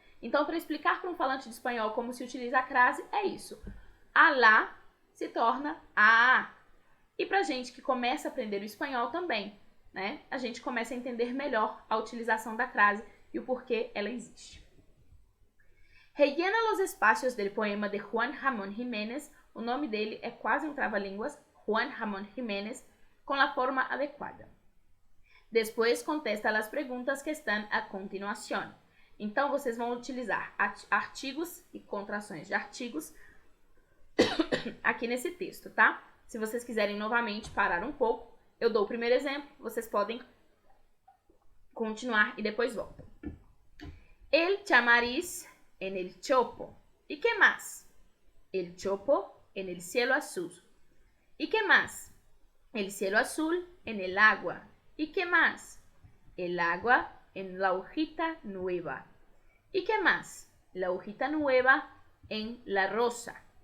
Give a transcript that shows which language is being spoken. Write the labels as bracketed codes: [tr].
[pt] Então, para explicar para um falante de espanhol como se utiliza a crase, é isso. A lá se torna a. E para gente que começa a aprender o espanhol também, né? A gente começa a entender melhor a utilização da crase e o porquê ela existe. [es] Rellena los espacios del poema de Juan Ramón Jiménez. [pt] O nome dele é quase um trava-línguas, Juan Ramón Jiménez, com a forma adequada. [es] Después contesta las preguntas que están a continuación. [pt] Então, vocês vão utilizar artigos e contrações de artigos aqui nesse texto, tá? Se vocês quiserem novamente parar um pouco, eu dou o primeiro exemplo, vocês podem continuar e depois voltam. [es] El chamariz en el chopo. ¿Y qué más? El chopo en el cielo azul. ¿Y qué más? El cielo azul en el agua. ¿Y qué más? El agua en la hojita nueva. ¿Y qué más? La hojita nueva en la rosa.